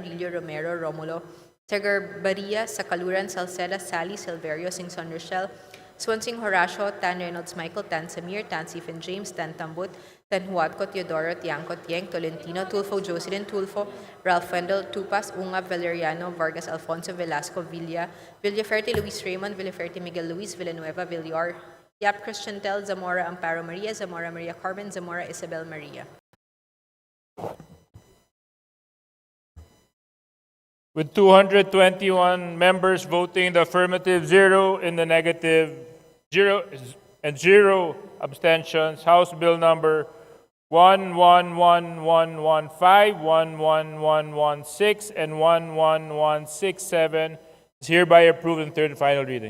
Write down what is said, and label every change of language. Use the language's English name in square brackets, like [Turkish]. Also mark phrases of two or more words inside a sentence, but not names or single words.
[English] Rillo Romero Romulo Tegarbaria Sakaluran Salceda Sally Silverio Singson Rochelle Swansing Horacio Tan Reynolds Michael Tan Samir Tan Stephen James Tan Tambut Tan Huatco Teodoro Tiangco Tieng Tolentino Tulfo Jocelyn Tulfo Ralph Wendell Tupas Ungab Valeriano Vargas Alfonso Velasco Villaferte Luis Raymond Villaferte Miguel Luis Villanueva Villar Yap Christian Tel, Zamora Amparo Maria, Zamora Maria Carmen, Zamora Isabel Maria. With 221 members voting in the affirmative, 0 in the negative, 0 abstentions, House Bill number 111115, 11116, and 11167 is hereby approved in third and final reading.